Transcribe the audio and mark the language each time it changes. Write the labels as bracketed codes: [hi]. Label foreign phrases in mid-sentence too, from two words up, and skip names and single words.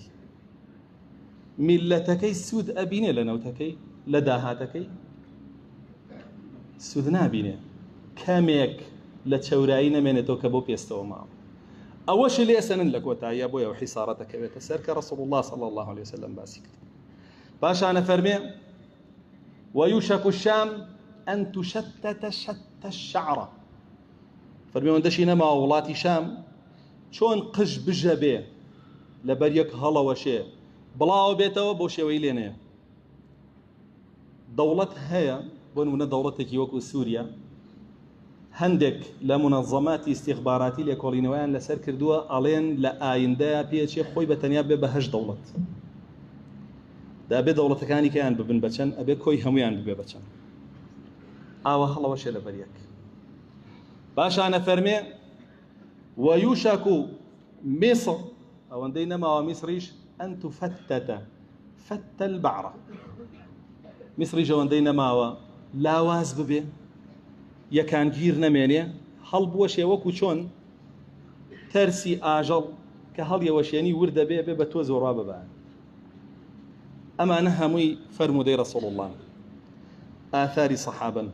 [ckb] میلەتەکەی سوود ئەبینێ لە نەوتەکەی، لە داهاتەکەی سوود نابینێ، کەمێک لە چەورایی نەمێنێتەوە کە بۆ پێستەوە ماوە. ئەوەش لێ سەنن لە کۆتاییە بۆ ئەو حیسارەتەکەوێتە سەر کە ڕەسوڵ الله [ar] صلی الله عليه وسلم [ckb] باسی کرد. پاشانە فەرمێ [ar] ويوشك الشام أن تشتت شتى الشعرة. [ckb] فەرمێ وەندەشی نەما وڵاتی شام چۆن قژ بژە بێ لەبەر یەک هەڵەوەشێ بڵاو بێتەوە بۆ شێوەی لێنەیە. دەوڵەت هەیە بۆ نمونە دەوڵەتێکی وەکو سووریا، هەندێک لە منەظەماتی استیخباراتی لێکۆڵینەوەیان لەسەر کردووە ئەڵێن لە ئایندەیە پێچێ خۆی بەتەنیا بێ بە 8 دەوڵەت، دابێ دەوڵەتەکانی کەیان ببن بەچەند ئەبێ کۆی هەمویان ببێ بەچەند. ئاوە هەڵەوەشێ لەبەر یەک. باشانە فەرمێ [ar] ويوشك مصر [ckb] ئەوەندەی نەماوە میسریش [ar] أن تفتت فت البعرة. [ckb] میسریش ئەوەندەی نەماوە لاواز ببێ، یەکان گیر نەمێنێ، هەڵبوەشێ وەکو چۆن تەرسی ئاژەڵ کە هەڵیەوەشێنی وردە بێ بێ بە تۆ زۆڕا ببان. ئەمانە هەمووی فەرمودەی ڕەسوڵ الله، ئاثاری سەحابەن.